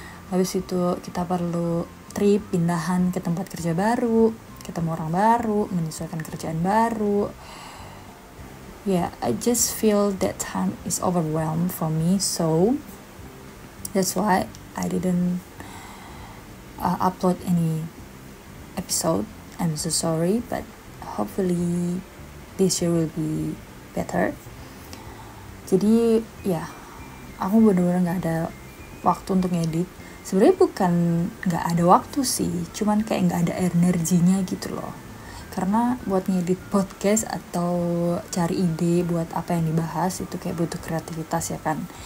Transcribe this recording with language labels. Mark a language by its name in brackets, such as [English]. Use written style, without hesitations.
[Indonesian] Habis itu kita perlu trip, pindahan ke tempat kerja baru, ketemu orang baru, menyesuaikan kerjaan baru. [English] I just feel that time is overwhelmed for me, so that's why I didn't upload any episode. I'm so sorry, but hopefully this year will be better. [Indonesian] Jadi aku bener-bener gak ada waktu untuk ngedit. Sebenarnya bukan gak ada waktu sih, cuman kayak gak ada energinya gitu loh. Karena buat ngedit podcast atau cari ide buat apa yang dibahas itu kayak butuh kreativitas ya kan.